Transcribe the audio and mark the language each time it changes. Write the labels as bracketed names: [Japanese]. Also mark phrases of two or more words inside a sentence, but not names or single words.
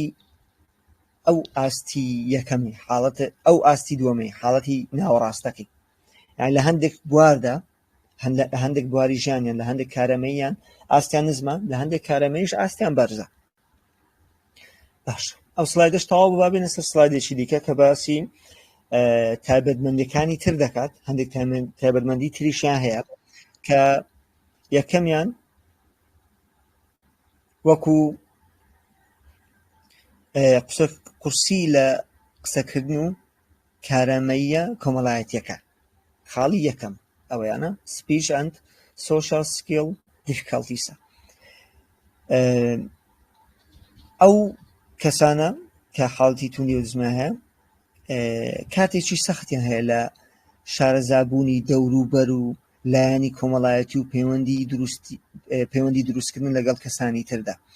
[Central Kurdish] ئەو ئاستی یەکەمی حاڵەت ئەو ئاستی دووەمی حاڵەتی ناوەڕاستەکەی یعنی لە هەندێک بواردا هەندێک بواری ژیانیان لە هەندێک کارەمەییان ئاستیان نزمە لە هەندێک کارەمەیش ئاستیان بەرزە باش ئەو سلایدش تەواو ببابێنە سەر سلایدێکی دیکە کە باسی تایبەتمەندیەکانی تر دەکات هەندێک تایبەتمەندی تریشیان هەیە کە یەکەمیان وەکو قورسی لە قسەکردن و کارەمەییە کۆمەڵایەتیەکە خاڵی یەکەم ئەوەیانە [English] speech and social skill difficulties [Central Kurdish] ئەو کەسانە کە حاڵەتی توندی ئۆتیزمە هەیە کاتێکی سەختیان هەیە لە شارەزابوونی دەوروبەر و لایەنی کۆمەڵایەتی و پەیوەندی دروستکردن لەگەڵ کەسانی تردا